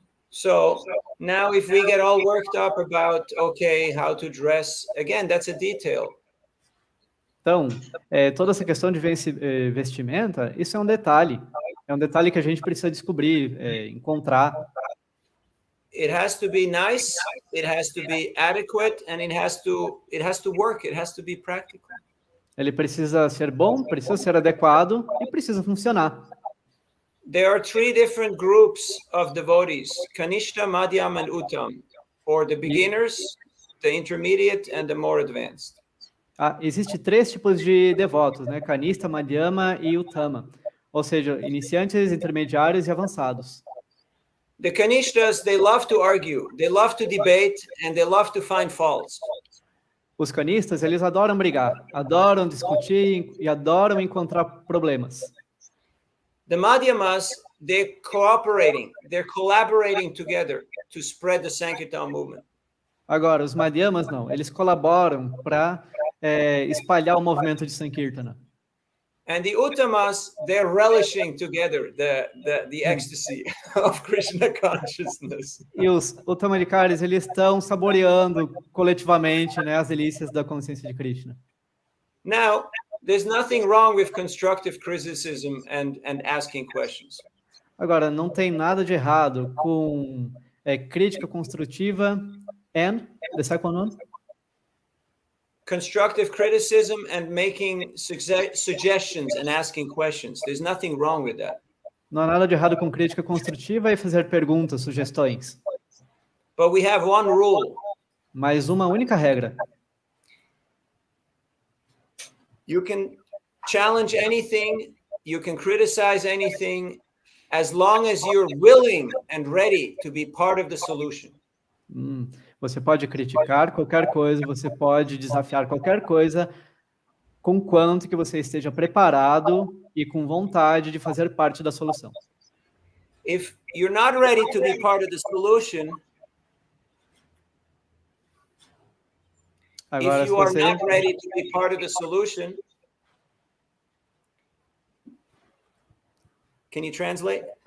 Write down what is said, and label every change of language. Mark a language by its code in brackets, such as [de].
[en] So now if we get all worked up about, okay, how to dress, again, that's a detail. [pt] Então, toda essa questão de vestimenta, isso é um detalhe. É um detalhe que a gente precisa descobrir, encontrar. [en] It has to be nice, it has to be adequate, and it has to work, it has to be practical. [pt] Ele precisa ser bom, precisa ser adequado e precisa funcionar. [en] There are 3 different groups of devotees, Kanishta, Madhyam, and Uttam, for the beginners, the intermediate, and the more advanced. [pt] Existe 3 tipos de devotos, né? Kanishta, Madhyama e Uttama. Ou seja, iniciantes, intermediários e avançados. [en] The Kanishtas, they love to argue, they love to debate, and they love to find faults. [pt] Os canistas, eles adoram brigar, adoram discutir e adoram encontrar problemas. [en] The Madhyamas, they're collaborating together to spread the Sankirtan movement. [pt] Agora, os Madhyamas não, eles colaboram para espalhar o movimento de Sankirtana. [en] And the Uttamas, they're relishing together the ecstasy of Krishna consciousness. [pt] E os Uttamadicaris, eles estão saboreando coletivamente, né, as delícias da consciência de Krishna. [en] Now, there's nothing wrong with constructive criticism and asking questions. [pt] Agora, não tem nada de errado com crítica construtiva [en] and the second one? Constructive criticism and making suggestions and asking questions. There's nothing wrong with that. [pt] Não há nada de errado com crítica construtiva e fazer perguntas, sugestões. [en] But we have one rule. [pt] Mas uma única regra. [en] You can challenge anything, you can criticize anything, as long as you're willing and ready to be part of the solution. [pt] Você pode criticar qualquer coisa, você pode desafiar qualquer coisa, conquanto que você esteja preparado e com vontade de fazer parte da solução. [en] If you're not ready to be part of the solution, [pt] agora, [en] if you are not ready to be part of the solution, can you translate?